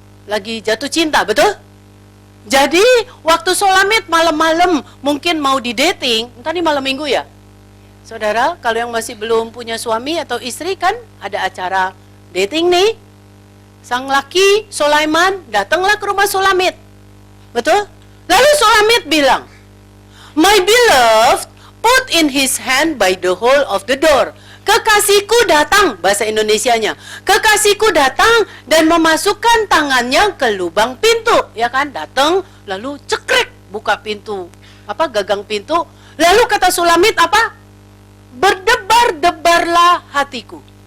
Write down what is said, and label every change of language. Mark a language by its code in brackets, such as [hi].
[id] Lagi jatuh cinta, betul? Jadi, waktu Sulamit malam-malam mungkin mau di dating, entah ini malam minggu ya? Saudara, kalau yang masih belum punya suami atau istri kan ada acara dating nih. Sang laki, Sulaiman, datanglah ke rumah Sulamit. Betul? [en] Lalu Sulamit bilang, "My beloved put in his hand by the hole of the door." [id] Kekasihku datang, bahasa Indonesianya. Kekasihku datang dan memasukkan tangannya ke lubang pintu. Ya kan, datang lalu cekrek buka pintu. Gagang pintu. Lalu kata Sulamit apa? Berdebar-debarlah hatiku.